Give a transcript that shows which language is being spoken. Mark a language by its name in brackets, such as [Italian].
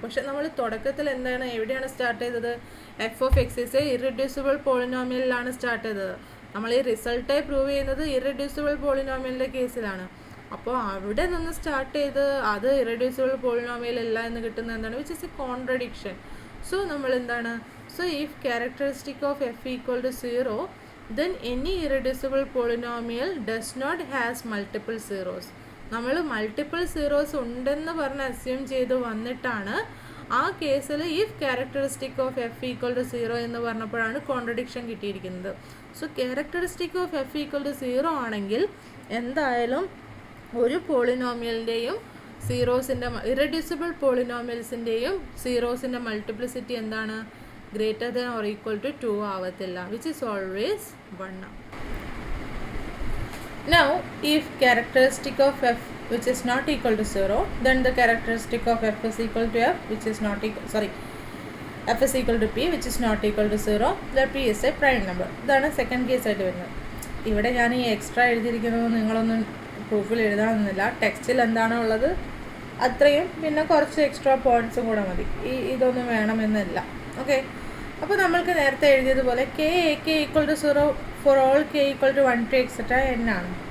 [Malayalam] പക്ഷെ നമ്മൾ തുടക്കത്തിൽ എന്താണ് എവിടെയാണ് സ്റ്റാർട്ട് ചെയ്തത്? [English] F of X is a [Malayalam] irreducible പോളിനോമിയലിലാണ് start ചെയ്തത്. നമ്മൾ ഈ റിസൾട്ടായി പ്രൂവ് ചെയ്യുന്നത് ഇറഡ്യൂസിബിൾ പോളിനോമിയലിൻ്റെ കേസിലാണ്. അപ്പോൾ അവിടെ നിന്ന് സ്റ്റാർട്ട് ചെയ്ത് അത് ഇറഡ്യൂസിബിൾ പോളിനോമിയൽ അല്ല എന്ന് കിട്ടുന്നത് എന്താണ്? [English] Which is a contradiction. So [Malayalam] നമ്മൾ എന്താണ്? [English] So if characteristic of F equal to 0 then any irreducible polynomial does not has multiple zeros. [Malayalam] നമ്മൾ മൾട്ടിപ്പിൾ സീറോസ് ഉണ്ടെന്ന് പറഞ്ഞ് അസ്യൂം ചെയ്ത് വന്നിട്ടാണ് ആ കേസിൽ [English] if characteristic of F equal to 0 [Malayalam] എന്ന് പറഞ്ഞപ്പോഴാണ് കോൺട്രഡിക്ഷൻ കിട്ടിയിരിക്കുന്നത്. So characteristic of F equal to 0 ആണെങ്കിൽ എന്തായാലും ഒരു പോളിനോമിയലിൻ്റെയും സീറോസിൻ്റെ ഇറഡ്യൂസിബിൾ പോളിനോമിയൽസിൻ്റെയും സീറോസിൻ്റെ മൾട്ടിപ്ലിസിറ്റി എന്താണ്? [English] greater than or equal to 2 [Malayalam] ആവത്തില്ല, [English] which is always 1. Now if characteristic of f which is not equal to 0, then the characteristic of f is equal to f which is not equal f is equal to p which is not equal to 0, that p is a prime number. [Malayalam] ഇതാണ് second case ആയിട്ട് വരുന്നത്. ഇവിടെ ഞാൻ ഈ extra എഴുതിയിരിക്കുന്നത് നിങ്ങളൊന്നും പ്രൂഫിൽ എഴുതാനൊന്നുമില്ല. ടെക്സ്റ്റിൽ എന്താണോ ഉള്ളത് അത്രയും പിന്നെ കുറച്ച് എക്സ്ട്രാ പോയിൻറ്റ്സും കൂടെ മതി. ഇതൊന്നും വേണമെന്നില്ല. ഓക്കെ, അപ്പോൾ നമ്മൾക്ക് നേരത്തെ എഴുതിയതുപോലെ K A K equal to 0 for all K equal to 1 to etc n ആണ്.